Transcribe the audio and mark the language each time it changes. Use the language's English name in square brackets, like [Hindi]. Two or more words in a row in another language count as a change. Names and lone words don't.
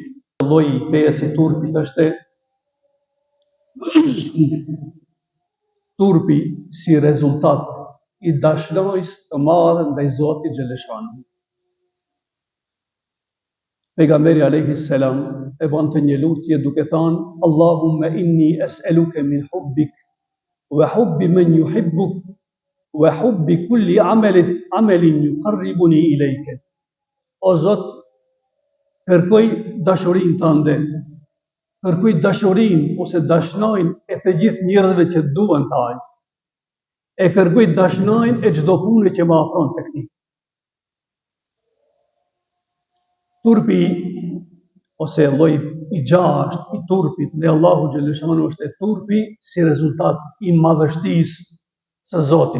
[Albanian] Lloji i 5 i turpit është turpi si rezultat i dashnojës të madhe ndaj Zotit Xheleshanu. Pejgamberi [Arabic] عليه السلام [Albanian] e bonte një lutje duke thënë: [Arabic] "اللهم إني أسألك من حبك وحب من يحبك وحب كل عمل يقربني إليك." [Albanian] O Zot, kërkoj dashurinë tënde, kërkoj dashurinë ose dashnojnë e të gjithë njerëzve që duan taj, e kërkoj dashnojnë e çdo pune që më afron tek ti. Turpi ose lloji i 6 i turpit ndaj Allahu Xheleshanu është turpi si rezultat i madhështisë së Zotit.